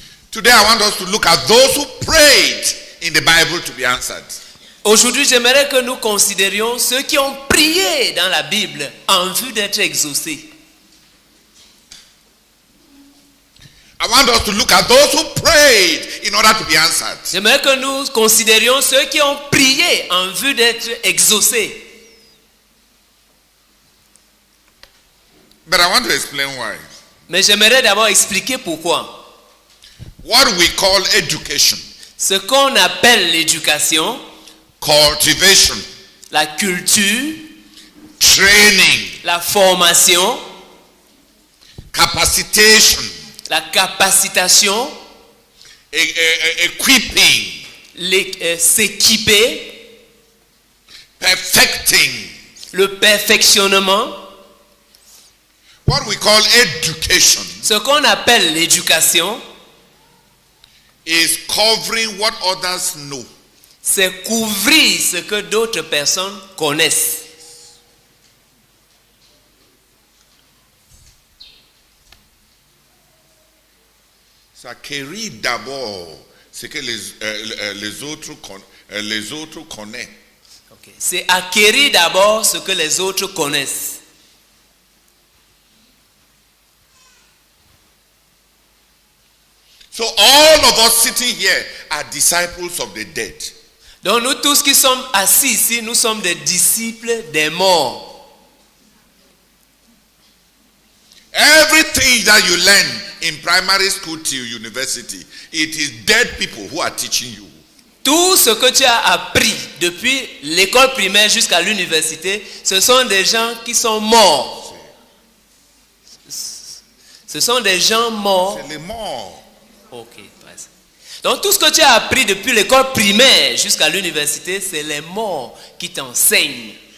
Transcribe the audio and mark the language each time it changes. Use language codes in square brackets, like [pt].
[en] Today I want us to look at those who prayed in the Bible to be answered. [fr] Aujourd'hui, j'aimerais que nous considérions ceux qui ont prié dans la Bible en vue d'être exaucés. [en] I want us to look at those who prayed in order to be answered. [fr] J'aimerais que nous considérions ceux qui ont prié en vue d'être exaucés. [en] But I want to explain why. [fr] Mais j'aimerais d'abord expliquer pourquoi. [en] What we call education, [fr] Ce qu'on appelle l'éducation, [en] cultivation, [fr] la culture, [en] training, [fr] la formation, [en] capacitation, [fr] la capacitation, [en] equipping, [fr] s'équiper, [en] perfecting. [fr] le perfectionnement, [en] What we call education [fr] ce qu'on appelle l'éducation, [en] is covering what others know. [fr] c'est couvrir ce que d'autres personnes connaissent. Ça acquérir d'abord ce que les autres connaissent. [en] Okay. [fr] C'est acquérir d'abord ce que les autres connaissent. [en] So all of us sitting here are disciples of the dead. [fr] Donc nous tous qui sommes assis ici, nous sommes des disciples des morts. [en] Everything that you learn in primary school till university, it is dead people who are teaching you. [fr] Tout ce que tu as appris depuis l'école primaire jusqu'à l'université, ce sont des gens qui sont morts. Ce sont des gens morts. C'est les morts. Ok, vas-y. Donc tout ce que tu as appris depuis l'école primaire jusqu'à l'université, c'est les morts qui t'enseignent.